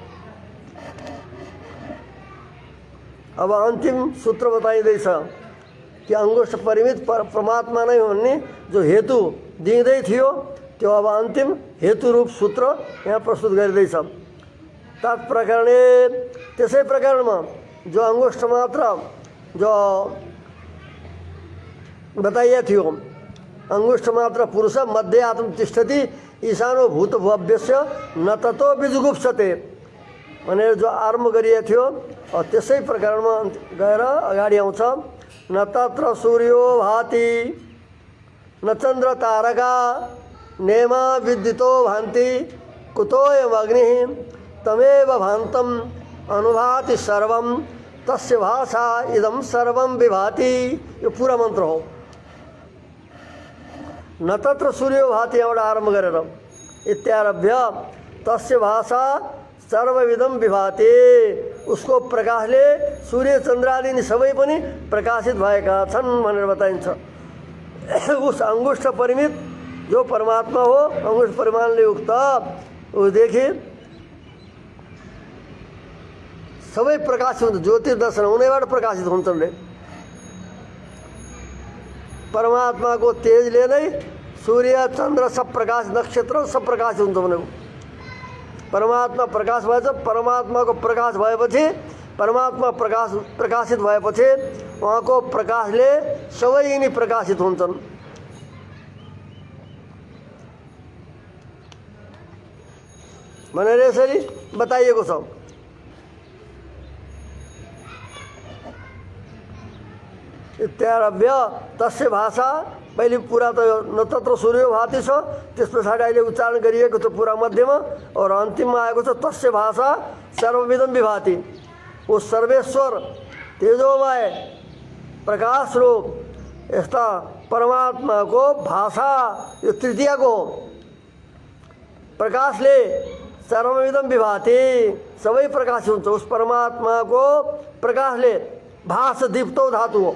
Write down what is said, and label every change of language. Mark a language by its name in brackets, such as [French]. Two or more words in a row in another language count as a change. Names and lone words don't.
[Nepali] अब अन्तिम सूत्र बताइँदैछ कि अंगुष्ठ परिमित परमात्मा नै भन्ने जो हेतु दिँदै थियो त्यो अब अन्तिम हेतु रूप सूत्र यहाँ प्रस्तुत गरिँदैछ। तत्प्रकरणे, त्यसै प्रकरणमा जो अंगुष्ठ मात्र जो बताइएको थियो, अंगुष्ठ मात्र [Sanskrit] पुरुष मध्ये आत्म तिष्ठति ईशानो भूत भव्यस्य न ततो बिजुगुप्सते [Nepali] भनेर जो आरम्भ गरिएको थियो त्यसै प्रकारमा गएर अगाडि आउँछ। [Sanskrit] न तत्र सूर्यो भाति न चन्द्र तारका नेमा विद्युतो भान्ति कुतोऽयम् अग्निः तमेव भान्तम् अनुभाति सर्वं तस्य भाषा इदं सर्वं विभाति। [Nepali] यो पूरा मन्त्र हो। [Sanskrit] न तत्र सूर्यो भाति [Nepali] यहाँबाट आरम्भ गरेर [Sanskrit] इत्यारभ्य तस्य भाषा सर्वविधम विभाति, [Nepali] उसको प्रकाशले सूर्य चन्द्रादि सबै पनि प्रकाशित भएका छन् भनेर बताइन्छ। उस अंगुष्ठ परिमित जो परमात्मा हो अंगुष्ठ परिमाणले युक्त उसदेखि सबै प्रकाशित हुन्छ। ज्योतिर्दर्शन उनैबाट प्रकाशित हुन्छन् रे। परमात्माको तेजले नै सूर्य चन्द्र सब प्रकाश नक्षत्र सब प्रकाशित हुन्छ भनेको। परमात्मा प्रकाश भएछ, परमात्माको प्रकाश भएपछि परमात्मा प्रकाशित भएपछि उहाँको प्रकाशले सबै यिनी प्रकाशित हुन्छन्। भनेर यसरी बताइएको छ। [Sanskrit] इत्यारभ्य तस्य भाषा [Nepali] पहिले पुरा त [Sanskrit] न तत्र सूर्यो भाति [Nepali] छ, त्यस पछाडि अहिले उच्चारण गरिएको छ पुरा मध्यमा और अन्तिममा आएको छ [Sanskrit] तस्य भाषा सर्वविधम विभाति। [Nepali] वो सर्वेश्वर तेजोमय प्रकाश रूप यस्ता परमात्माको भाषा यो तृतीयको हो। प्रकाशले [Sanskrit] सर्वविधम विभाति [Nepali] सबै प्रकाश हुन्छ। उस परमात्माको प्रकाशले भाष दीप्तो धातु हो।